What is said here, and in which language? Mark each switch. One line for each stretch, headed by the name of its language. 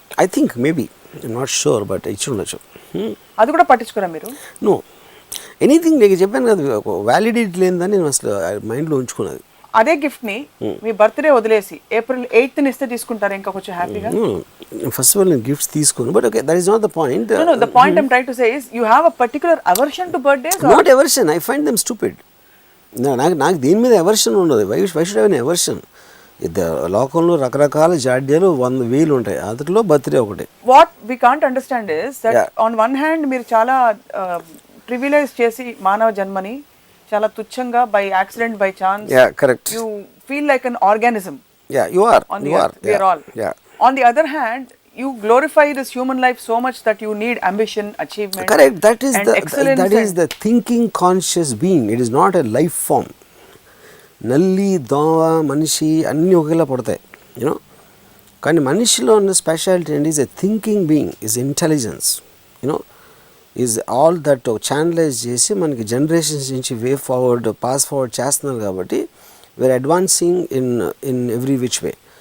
English: I think maybe, not sure, but
Telugu: ఇచ్చి ఉండొచ్చు. అది కూడా పట్టించుకోరా మీరు?
English: no, anything
Telugu: నీకు చెప్పాను కదా, వ్యాలిడిటీ లేదని నేను అసలు మైండ్లో ఉంచుకున్నది. అదే గిఫ్ట్ ని మీ బర్త్డే వదిలేసి April 8th ఇస్తే తీసుకుంటారు ఇంకా కొంచెం హ్యాపీగా?
English: first of all
Telugu: నేను గిఫ్ట్స్ తీసుకోను,
English: But okay, that is not the point. No, the point I'm trying to say is you have a particular aversion to birthdays. Not aversion, I find them stupid.
Telugu: నాకు దీని మీద aversion ఉండదు.
English: Why should have an aversion?
Telugu: లోకంలో రకరకాల జాడ్యాలు 100,000 ఉంటాయి, అందులో birthday ఒకటి.
English: What we can't understand is that on one hand
Telugu: మీరు చాలా ప్రివిలేజ్ చేసి మానవ జన్మని చాలా తుచ్చంగా
English: By accident, by chance, correct, you feel like an organism. You are. We are all. On the other hand, you glorify this human life so much that you need ambition, achievement. Correct, that is the thinking conscious being. It is not a life form.
Telugu: నల్లి, దోమ, మనిషి అన్నీ ఒకేలా పడతాయి,
English: You know.
Telugu: కానీ మనిషిలో ఉన్న speciality అండి
English: is a thinking being, is intelligence, you know, is all that channelise
Telugu: చేసి మనకి
English: generations
Telugu: నుంచి
English: way forward, pass forward
Telugu: చేస్తున్నారు కాబట్టి
English: We are advancing in every which way.